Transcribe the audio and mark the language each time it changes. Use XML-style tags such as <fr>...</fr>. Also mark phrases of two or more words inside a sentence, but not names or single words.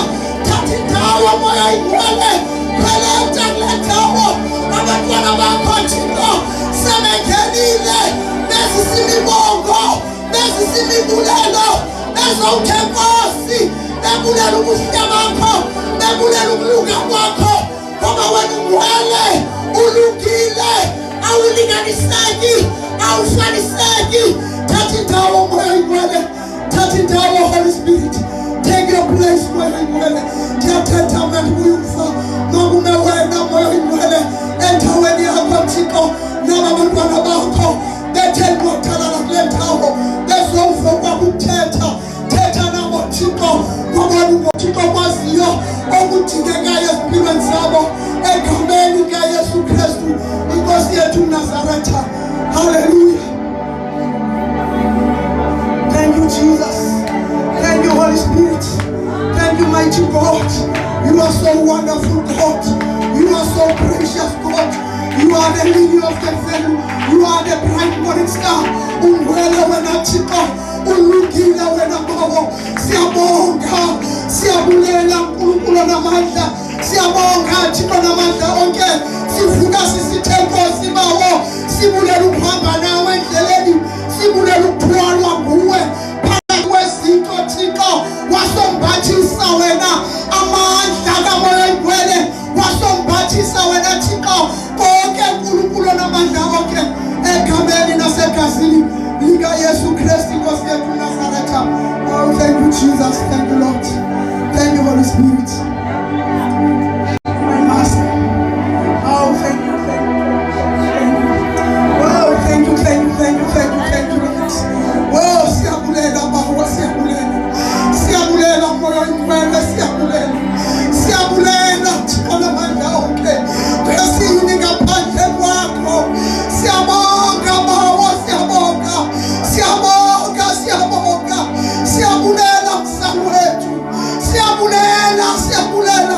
<xh>Thatha indawo moya ingcwele, pheletha kule ndawo abantwana bakho Thixo sebengenile bezisimibongo, bezisimibulelo, bezowuthi Nkosi bebulela ubuhle bakho, bebulela ukulunga kwakho, ngoba wena ungcwele, ulungile, awulinganiseki, awufaniseki. Thatha indawo moya ingcwele, thatha indawo Holy Spirit,</xh> <en>take your place</en> <xh>moya ingcwele. Ndiyathetha mna ndibuyumfa nokume wena moya ingcwele endaweni yakho Thixo, naba bantwana bakho bethe qothalana kule ndawo bezova kwakuthetha, thetha nabo Thixo, ngoba unguThixo kwaziyo okudingekayo ezimpilweni zabo egameni likaYesu Kristu inkosi yethu uNazaretha.</xh> <en>Hallelujah. Thank you Jesus, thank you Holy Spirit, thank you mighty God. You are so wonderful God, you are so precious God, you are the lily of the valley, you are the bright morning star.</en> <xh>Ungwele wena Thixo, ulungile wena Baba. Siyabonga, siyabulela uNkulunkulu namandla, siyabonga Thixo namandla onke. Sivuka sisithe Nkosi bawo, sibulela ukuhamba nawe endleleni, sibulela ukuthwalwa nguwe phakathi kwezinto Thixo. Wasombathisa wena amandla kamoya ingcwele, wasombathisa wena Thixo konke uNkulunkulu namandla onke egameni nasegazini likaYesu Kristu inkosi yethu uNazaretha.</xh> <en>Oh, thank you Jesus, thank you Lord, thank you Holy Spirit, my Master. Oh, thank you, thank you, thank you. Oh, thank you, thank you, thank you, thank you, thank you Lord.</en> <xh>Oh, siyabulela Baba, siyabulela, siyabulela moya ingcwele, siyabulela, siyabulela Thixo namandla onke, kwesini ngaphandle kwakho. Siyabonga Baba, siyabonga, siyabonga, siyabonga, siyabulela msamo wethu, siyabulela, siyabulela.</xh>